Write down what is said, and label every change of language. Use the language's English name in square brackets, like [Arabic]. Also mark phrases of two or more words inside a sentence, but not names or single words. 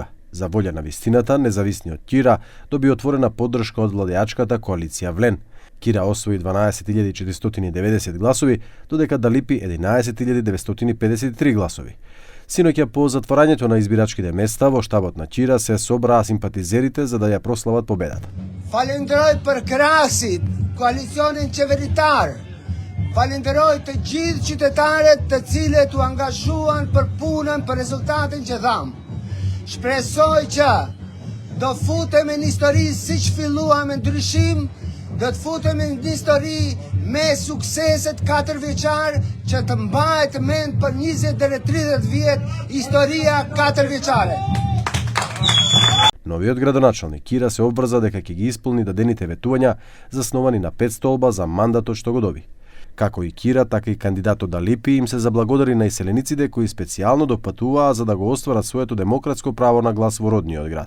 [Macedonian] За волја на вистината, независниот Чира доби отворена поддршка од владеачката коалиција Влен. Кира освои 12.490 гласови, додека Далипи 11.953 гласови. Синоќа по затворањето на избирачките места во штабот на Чира се собраа симпатизерите за да ја прослават победата. [Albanian] Falenderoj për krahasit, koalicionin qeveritar. Falenderoj të gjithë qytetarët të cilët u angazhuan për punën, për rezultatin që dham. Shpresoj që do futemi në histori siç filluam me ndryshim, do të futemi në histori me sukseset 4 vjeçar që të mbahet mend për 20 deri 30 vjet historia 4 vjeçare. [Macedonian] Новиот градоначалник Кира се обврза дека ќе ги исполни дадените ветувања засновани на 5 столба за мандатот што го доби. Како и Кира, така и кандидатот Далипи им се заблагодари на иселениците кои специјално допатуваа за да го остварат своето демократско право на глас во родниот град.